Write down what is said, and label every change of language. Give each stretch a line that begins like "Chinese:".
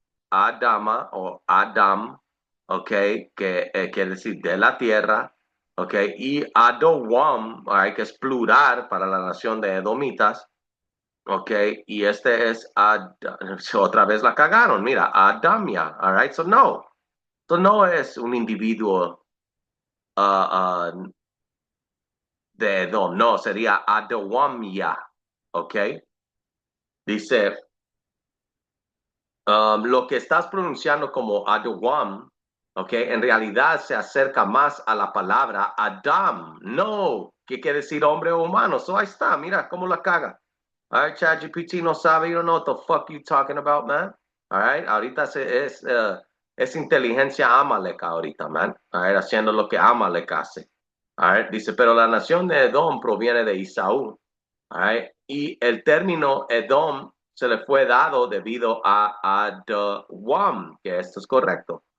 Spanish: Adama o Adam, ok, que quiere decir de la tierra, ok, y Adowam, all right, que es plural para la nación de Edomitas, ok, y este es, otra vez la cagaron, mira, Adamia, all right, so no es un individuo uh, de Edom, no, sería Adawamia, ¿ok? Dice, lo que estás pronunciando como Adawam, ¿ok? En realidad se acerca más a la palabra Adam, no, que quiere decir hombre o humano, so ahí está, mira cómo la caga.
English: All right,
Spanish: ChatGPT no sabe,
English: you don't know what the fuck you talking about, man.
Spanish: All right, ahorita es inteligencia Amalek ahorita, man. All right, haciendo lo que Amalek hace. All right, dice, pero la nación de Edom proviene de Isaú. All right, y el término Edom se le fue dado debido a Adawam, que esto es correcto.